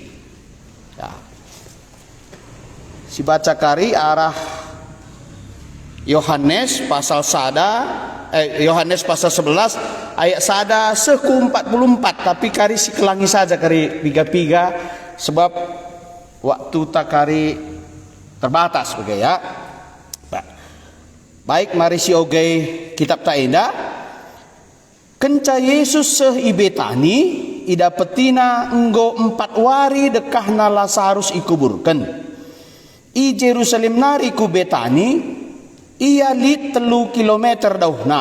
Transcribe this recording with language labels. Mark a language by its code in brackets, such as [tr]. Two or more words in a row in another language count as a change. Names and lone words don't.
[btx] Si baca kari arah Yohanes pasal 11 ayat sada seku 44, tapi kari si kelangi saja kari piga-piga sebab waktu tak kari [id] terbatas begitu ya. [btx] Baik, mari si oge kitab ta enda. Kenca Yesus seh i Betani ida petina enggo 4 wari dekahna Lazarus ikuburken. I Jerusalem nari ku Betani ia li 3 kilometer dauhna.